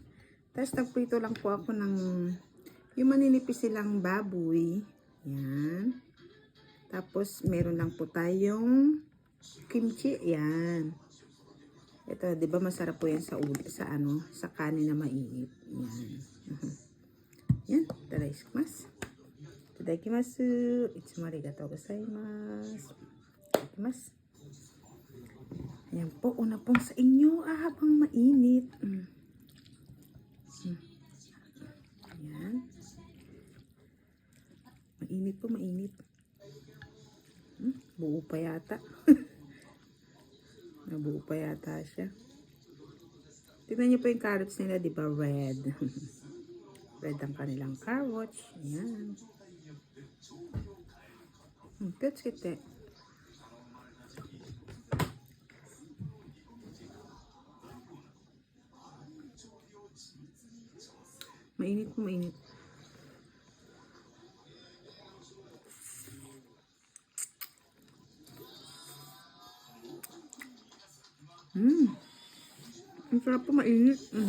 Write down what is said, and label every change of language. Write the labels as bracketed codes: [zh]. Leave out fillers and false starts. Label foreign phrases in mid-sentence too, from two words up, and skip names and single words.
[tl] Tapos nagprito lang po ako ng yung maninipis silang baboy. Yan. Tapos meron lang po tayong kimchi. Yan. Ito, 'di ba masarap po yan sa sa kanin na mainit. Yan. Yan, itadakimasu. [ja] いただきます。いつもありがとうございます. [tl] Itadakimasu. Ayan po, una pong sa inyo habang mainit. Ayan. Mainit po, mainit. Buo pa yata. Nabuo pa yata siya. Tignan niyo po yung carrots nila, di ba? Red. Red ang kanilang carrots. Ayan. [en] That's it eh. [tl] Mainit po, mainit. Ang sarap po, mainit.